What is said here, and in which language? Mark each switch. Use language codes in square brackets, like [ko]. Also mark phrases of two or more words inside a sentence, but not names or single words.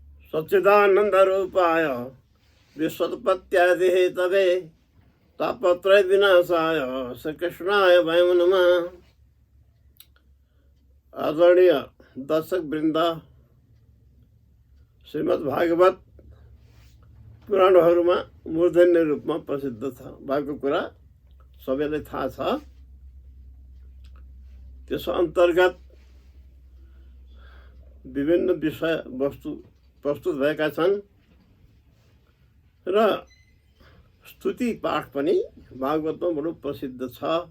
[sa] सच्चिदानंद रूपाय विश्वोत्पत्त्यादि हेतवे तापत्रय विनाशाय श्री कृष्णाय वयं नमः। [ne] आदरणीय दर्शक वृन्द, श्रीमद् भागवत पुराणहरूमा मूर्धन्य रूपमा प्रसिद्ध भएको कुरा सबैलाई थाहा छ। त्यसो अन्तर्गत विभिन्न विषय वस्तु प्रस्तुत भएका छन् र स्तुति पाठ पनि भागवतमा बडो प्रसिद्ध छ।